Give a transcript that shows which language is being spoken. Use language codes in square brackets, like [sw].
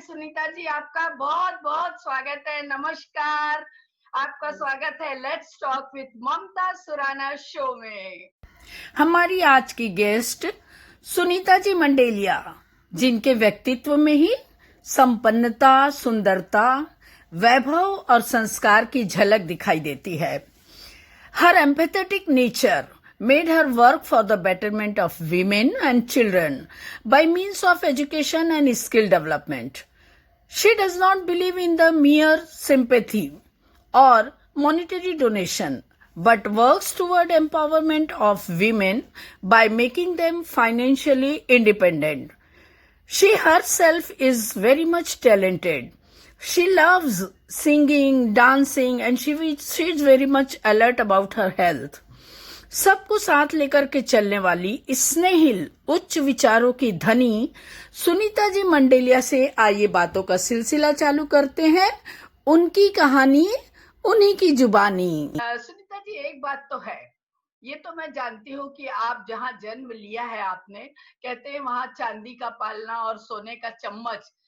[hi] सुनीता जी, आपका बहुत बहुत स्वागत है। नमस्कार, आपका स्वागत है let's talk with Mamata Surana show में। हमारी आज की गेस्ट सुनीता जी मंडेलिया, जिनके व्यक्तित्व में ही संपन्नता, सुंदरता, वैभव और संस्कार की झलक दिखाई देती है। [en] Her empathetic nature made her work for the betterment of women and children by means of education and skill development. She does not believe in the mere sympathy or monetary donation, but works toward empowerment of women by making them financially independent. She herself is very much talented. She loves singing, dancing, and she is very much alert about her health. [hi] सबको साथ लेकर के चलने वाली स्नेहिल उच्च विचारों की धनी सुनीता जी मंडेलिया से आइए बातों का सिलसिला चालू करते हैं। उनकी कहानी, उन्हीं की जुबानी। सुनीता जी, एक बात तो है, ये तो मैं जानती हूँ कि आप जहाँ जन्म लिया है आपने, कहते हैं वहां चांदी का पालना और सोने का चम्मच।